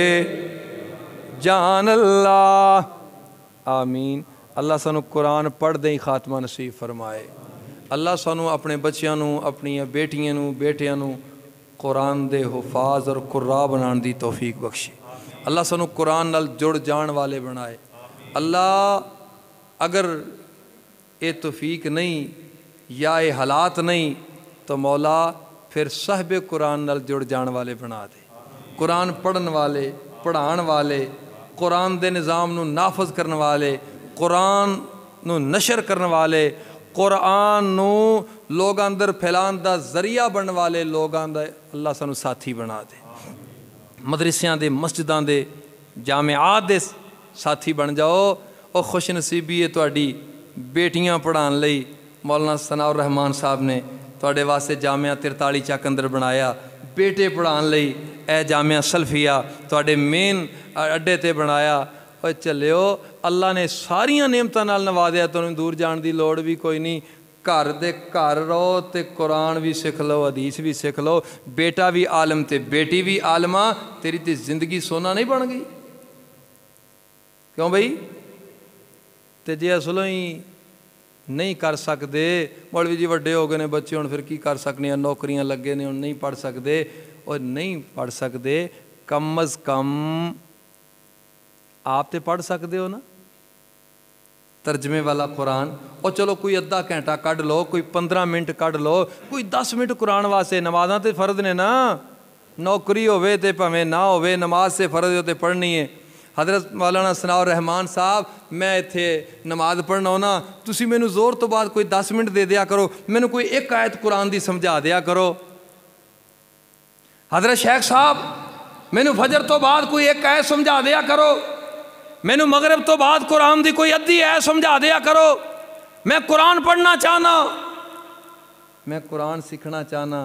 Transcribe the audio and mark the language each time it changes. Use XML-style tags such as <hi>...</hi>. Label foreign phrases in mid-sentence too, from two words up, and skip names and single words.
<pa>جان اللہ آمین اللہ سانو قرآن پڑھ دے ہی خاتمہ نصیب فرمائے اللہ سانو اپنے بچیاں نو اپنی بیٹیاں نو بیٹیاں نو قرآن دے حفاظ اور قراء بنان دی توفیق بخشے اللہ سانو قرآن نال جڑ جان والے بنائے اللہ اگر اے توفیق نہیں یا اے حالات نہیں تو مولا پھر صاحب قرآن نال جڑ جان والے بنا دے قرآن پڑھن والے پڑھان والے قرآن دے نظام نو نافذ کرن والے قرآن نو نشر کرن والے قرآن نو لوگاں اندر پھیلان دا ذریعہ بن والے لوگاں دا اللہ سانو ساتھی بنا دے مدرسیاں دے مسجداں دے جامعات دے ساتھی بن جاؤ اور خوش نصیبی ہے تہاڈی بیٹیاں پڑھان لئی مولانا ثناء الرحمان صاحب نے تواڈے واسطے جامعہ 43 چک اندر بنایا بیٹے پڑھان لئی اے جامعہ سلفیہ تواڈے مین اڈے تے بنایا اور چلیو اللہ نے ساریاں نعمتاں نال نوازیا تانوں دور جان دی لوڑ بھی کوئی نہیں گھر دے گھر رہو تے قرآن بھی سکھ لو حدیث بھی سکھ لو بیٹا بھی عالم تے بیٹی بھی عالمہ تیری تے زندگی سونا نہیں بن گئی کیوں بھئی تے جے اصلوں ہی نہیں کر سکتے مولوی جی وڈے ہو گئے نے بچے ہوں پھر کی کر سکنے ہیں نوکریاں لگے نے ہوں نہیں پڑھ سکتے اور نہیں پڑھ سکتے کم از کم آپ تے پڑھ سکتے ہو نا ترجمے والا قرآن اور چلو کوئی ادھا گھنٹہ کڈ لو کوئی 15 منٹ کڈ لو کوئی 10 منٹ قرآن واسطے نمازاں تے فرض نے نا نوکری ہوئے تے پھویں نہ ہوئے نماز سے فرض ہوتے پڑھنی ہے حضرت مولانا ثناء الرحمان صاحب میں اتھے نماز پڑھنا ہونا تسی مینوں زور تو بعد کوئی 10 منٹ دے دیا کرو مینوں کوئی ایک آیت قرآن دی سمجھا دیا کرو حضرت شیخ صاحب مینوں فجر تو بعد کوئی ایک آیت سمجھا دیا کرو مینوں مغرب تو بعد قرآن دی کوئی ادھی آیت سمجھا دیا کرو میں قرآن پڑھنا چاہنا میں قرآن سیکھنا چاہنا</pa>